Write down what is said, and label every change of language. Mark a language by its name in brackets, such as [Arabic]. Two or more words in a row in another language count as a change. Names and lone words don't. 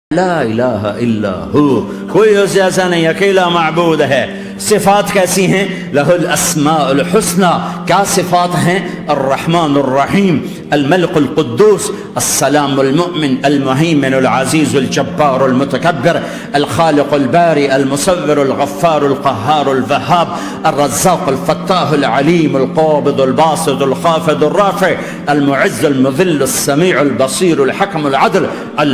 [Arabic] لا إله إلا هو, [Hindi] कोई उससे ऐसा नहीं, अकेला माबूद है। सिफ़ात कैसी हैं? [Arabic] له الأسماء الحسنى, [Hindi] क्या सिफ़ात हैं? [Arabic] الرحمن الرحيم, الملك القدوس، السلام المؤمن، المهيمن العزيز الجبار المتكبر، الخالق البارئ، المصور الغفار القهار الوهاب، الرزاق الفتاح العليم القابض الباسط الخافض الرافع، المعز المذل السميع البصير الحكم العدل، ال